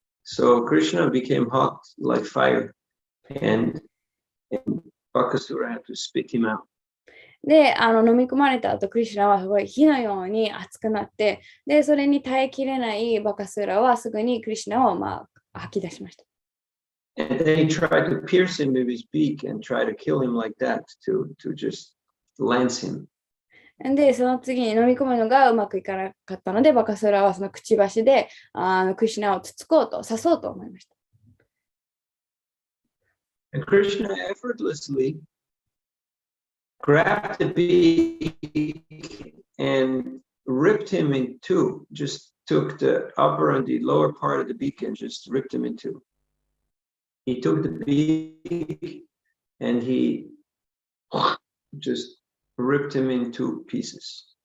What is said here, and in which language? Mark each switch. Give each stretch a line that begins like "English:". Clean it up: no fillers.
English: So Krishna became hot like fire, and Bakasura had to spit him out.
Japanese: で、飲み込まれた後、クリシュナはすごい火のように熱くなって、で、それに耐えきれないバカスーラはすぐにクリシュナを吐き出しました。
English: And then he tried to pierce him with his beak and try to kill him like that to just lance him.
Japanese: で、その次に飲み込むのがうまくいかなかったので、バカスーラはそのくちばしでクリシュナをつつこうと、刺そうと思いました。
English: And Krishna effortlessly grabbed the beak and ripped him in two, just took the upper and the lower part of the beak and just ripped him in two. He took the beak and he just ripped him in two pieces.